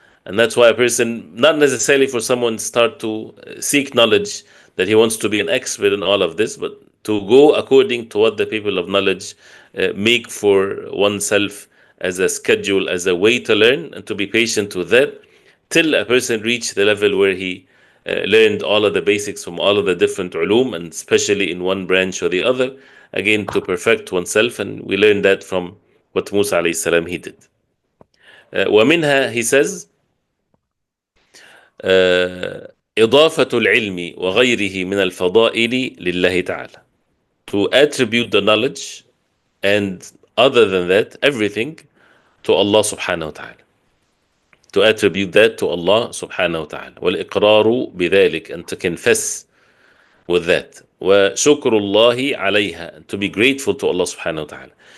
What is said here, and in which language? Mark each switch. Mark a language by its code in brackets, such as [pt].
[en] And that's why a person, not necessarily for someone start to seek knowledge, that he wants to be an expert in all of this, but to go according to what the people of knowledge make for oneself as a schedule, as a way to learn, and to be patient with that till a person reach the level where he learned all of the basics from all of the different ulum, and especially in one branch or the other, again to perfect oneself. And we learned that from what Musa alayhi salam he did. [ar] ومنها, [en] he says, [ar] إضافة العلم وغيره من الفضائل لله تعالى. [en] To attribute the knowledge and other than that, everything, to Allah subhanahu wa ta'ala. To attribute that to Allah subhanahu wa ta'ala. [ar] والإقرار بذلك, [en] and to confess with that. [ar] وشكر الله عليها, [en] and to be grateful to Allah subhanahu wa ta'ala.